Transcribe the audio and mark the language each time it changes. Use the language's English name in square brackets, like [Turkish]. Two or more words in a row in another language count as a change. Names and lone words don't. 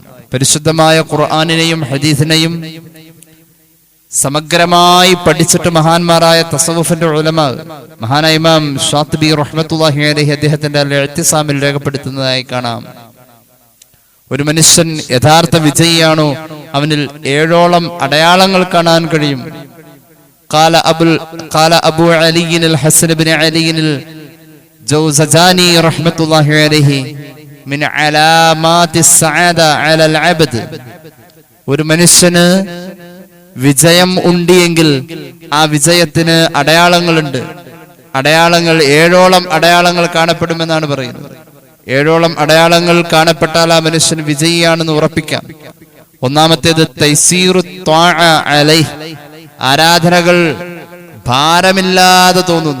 [Malayalam] പരിശുദ്ധമായ ഖുർആനിനെയും ഹദീസിനെയും സമഗ്രമായി പഠിച്ചിട്ട് മഹാന്മാരായ തസവുഫിന്റെ ഉലമാ, മഹാനായ ഇമാം ഷാത്തിബി [Arabic] رحمة الله عليه [Malayalam] അദ്ദേഹത്തിന്റെ ഇഅ്തിസാമിൽ രേഖപ്പെടുത്തുന്നതായി കാണാം. ഒരു മനുഷ്യൻ യഥാർത്ഥ വിജയിയാണോ അവനിൽ 7ഓളം അടയാളങ്ങൾ കാണാൻ കഴിയും. [Arabic] قال أبو علي الحسن بن علي الجوزجاني رحمة الله عليه من علامات السعادة على العبد. [Malayalam] ഒരു മനുഷ്യന് വിജയം ഉണ്ടിയെങ്കിൽ ആ വിജയത്തിന് അടയാളങ്ങളുണ്ട്. അടയാളങ്ങൾ 7ഓളം അടയാളങ്ങൾ കാണപ്പെടുമെന്നാണ് പറയുന്നത്. 7ഓളം അടയാളങ്ങൾ കാണപ്പെട്ടാൽ ആ മനുഷ്യൻ വിജയിയാണെന്ന് ഉറപ്പിക്കാം. ഒന്നാമത്തേത് [Arabic] تيسير الطاعة عليه, [Malayalam] ആരാധനകൾ ഭാരമില്ലാതെ തോന്നുന്നു.